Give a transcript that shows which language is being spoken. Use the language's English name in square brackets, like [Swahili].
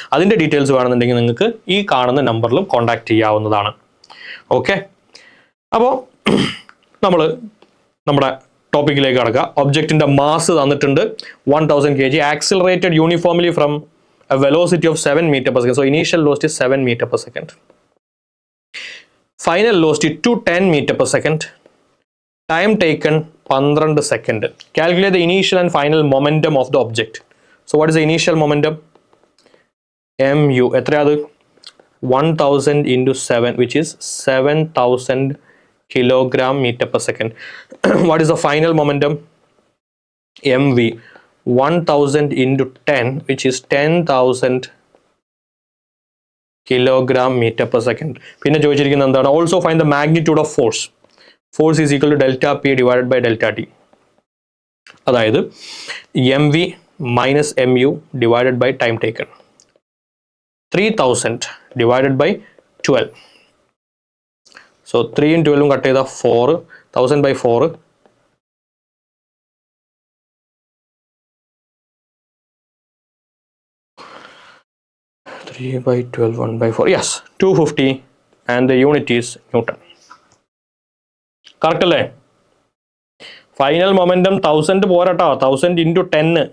[Malayalam] അതിൻ്റെ ഡീറ്റെയിൽസ് വേണമെന്നുണ്ടെങ്കിൽ നിങ്ങൾക്ക് ഈ കാണുന്ന നമ്പറിലും കോൺടാക്ട് ചെയ്യാവുന്നതാണ്. ഓക്കെ, അപ്പോൾ നമ്മൾ നമ്മുടെ ടോപ്പിക്കിലേക്ക് കടക്കാം. ഒബ്ജക്റ്റിന്റെ മാസ് തന്നിട്ടുണ്ട് [English] 1000 kg, accelerated uniformly from a velocity of 7 meter per second. So initial velocity 7 meter per second. Final velocity to 10 meter per second. Time taken 12 second. Calculate the initial and final momentum of the object. So what is the initial momentum? mu. എത്രയാത്? 1000 into 7, which is 7000 kilogram meter per second. What is the final momentum? mv. 1000 into 10, which is 10,000 kilogram meter per second. [Malayalam] പിന്നെ ചോദിച്ചിരിക്കുന്നത് എന്താണ്? [English] Also find the magnitude of force. Force is equal to delta p divided by delta t. അതായത് mv minus mu divided by time taken. 3000 divided by 12. So 3 and 12 cut ചെയ്താൽ 4,000 by 4. 3 by 12, 1 by 4. Yes, 250 and the unit is Newton. [Malayalam] Correct അല്ലേ? Final momentum 1000 പോരാട്ടോ, 1000 into 10.